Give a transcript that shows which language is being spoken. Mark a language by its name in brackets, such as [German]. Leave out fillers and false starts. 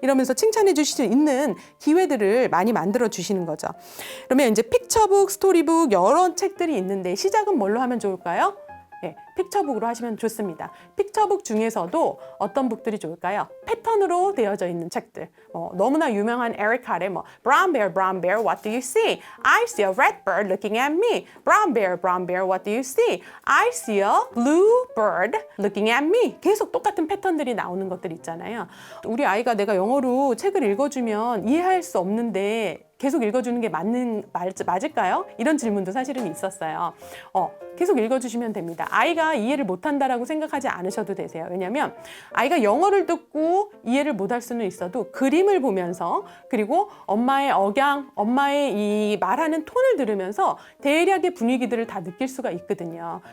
[Korean] 이러면서 칭찬해 주실 수 있는 기회들을 많이 만들어 주시는 거죠. 그러면 이제 픽처북, 스토리북 여러 책들이 있는데 시작은 뭘로 하면 좋을까요? 네, 픽처북으로 하시면 좋습니다. 픽처북 중에서도 어떤 북들이 좋을까요? 패턴으로 되어져 있는 책들. 너무나 유명한 에릭 칼의 [English] Brown bear, what do you see? I see a red bird looking at me. Brown bear, what do you see? I see a blue bird looking at me. [Korean] 계속 똑같은 패턴들이 나오는 것들 있잖아요. 우리 아이가 내가 영어로 책을 읽어주면 이해할 수 없는데 계속 읽어주는 게 맞을까요? 이런 질문도 사실은 있었어요. 계속 읽어주시면 됩니다. 아이가 이해를 못한다라고 생각하지 않으셔도 되세요. 왜냐하면 아이가 영어를 듣고 이해를 못할 수는 있어도 그림을 보면서 그리고 엄마의 억양, 엄마의 이 말하는 톤을 들으면서 대략의 분위기들을 다 느낄 수가 있거든요.